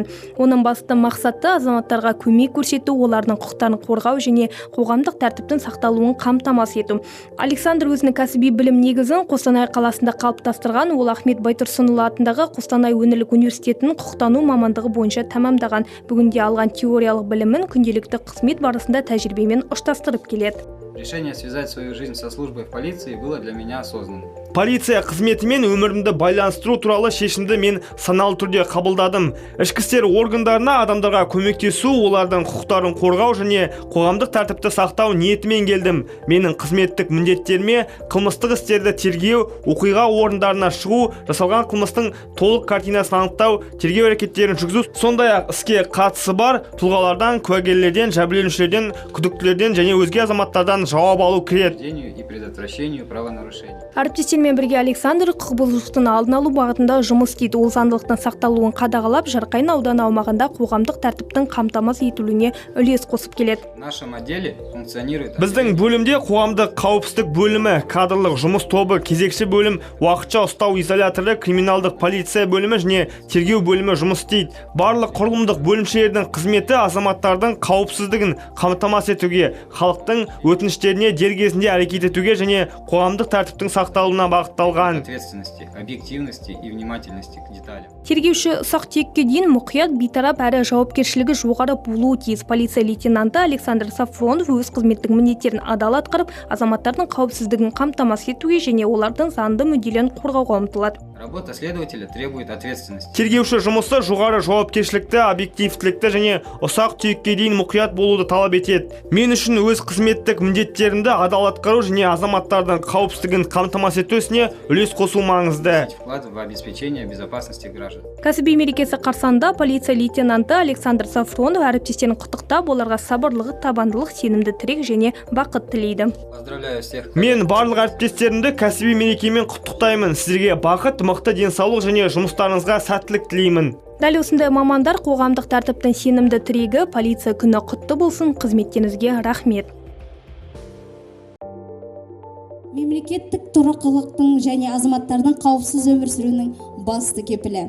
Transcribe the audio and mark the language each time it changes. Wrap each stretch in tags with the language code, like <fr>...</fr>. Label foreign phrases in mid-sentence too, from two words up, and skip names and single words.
<kk>Оның басты мақсаты азаматтарға көмек көрсету, олардың құқықтарын қорғау және қоғамдық тәртіптің сақталуын қамтамасыз ету. Александр өзінің кәсіби білім негізін Қостанай қаласында қалыптастырған. Ол Ахмет Байтұрсынұлы атындағы Қостанай өңірлік университетінің құқықтану мамандығы бойынша тәмамдаған. Бүгінде алған теориялық білімін күнделікті қызмет барысында тәжірибемен ұштастырып келеді.</kk> <ru>Решение связать свою жизнь со службой в полиции было для меня осознанным.</ru> <kk>Полиция қызметімен өмірімді байланыстыру туралы шешімді мен саналы түрде қабылдадым. Ішкі істер органдарына адамдарға көмектесу, олардың құқықтарын қорғау және қоғамдық тәртіпті сақтау ниетімен келдім. Менің қызметтік міндеттеріме қылмыстық істерді тергеу, оқиға орындарына шығу, жасалған қылмыстың толық картинасын анықтау, тергеу әрекеттерін жүргізу, сондай-ақ іске қатысы бар тұлғалардан, куәгерлерден, жәбірленушілерден, күдіктілерден және өзге азаматтардан жауап алу кіреді.</kk> <ru>И предотвращению правонарушений.</ru> <kk>Әріптестермен бірге Александр құқық бұзушылықтың алдын алу бағытында жұмыс істейді. Ол заңдылықтың сақталуын қадағалап, Жарқайың ауданы аумағында қоғамдық тәртіптің қамтамасыз етілуіне үлес қосып келеді.</kk> <ru>В нашем отделе функционирует</ru> <kk>Біздің бөлімде қоғамдық қауіпсіздік бөлімі, кадрлық жұмыс тобы, кезекші бөлім, уақытша ұстау изоляторы, криминалдық полиция бөлімі және тергеу бөлімі жұмыс істейді. Барлық құрылымдық бөлімшелердің қызметі азаматтардың қауіпсіздігін қамтамасыз етуге, халықтың өтініштеріне дер кезінде әрекет етуге және қоғамдық тәртіптің сақталуына бағытталған.</kk> <ru>Ответственности, объективности и внимательности к деталям.</ru> <kk>Тергеуші ұсақ-түйекке дейін мұқият, бейтарап әрі жауапкершілігі жоғары болуы тиіс. Полиция лейтенанты Александр Сафронов өз қызметтік міндеттерін адал атқарып, азаматтардың қауіпсіздігін қамтамасыз етуге және олардың заңды мүдделерін қорғауға ұмтылады.</kk> <ru>Работа следователя требует ответственности.</ru> <kk>Тергеуші жұмысы жоғары жауапкершілікті, объективтілікті және ұсақ түйекке дейін мұқият болуды талап етеді. Мен үшін өз қызметтік міндеттерімді адал атқару және азаматтардың қауіпсіздігін қамтамасыз ету ісіне үлес қосу маңызды.</kk> <ru>Вклад в обеспечение безопасности граждан.</ru> <kk>Кәсіби мерекесі қарсаңында полиция лейтенанты Александр Сафронов әріптестерін құттықтап, оларға сабырлығы, табандылық, сенімді тірек және бақыт тілейді.</kk> <ru>Поздравляю всех.</ru> <kk>Мен барлық әріптестерімді кәсіби мерекемен құттықтаймын. Сіздерге бақыт, мықты денсаулық және жұмыстарыңызға сәттілік тілеймін. Дәл осындай мамандар қоғамдық тәртіптің сенімді тірегі, полиция күні құтты болсын, қызметтеріңізге рахмет. Мемлекеттік тұрақтылықтың және азаматтардың қауіпсіз өмір сүруінің басты кепілі.</kk>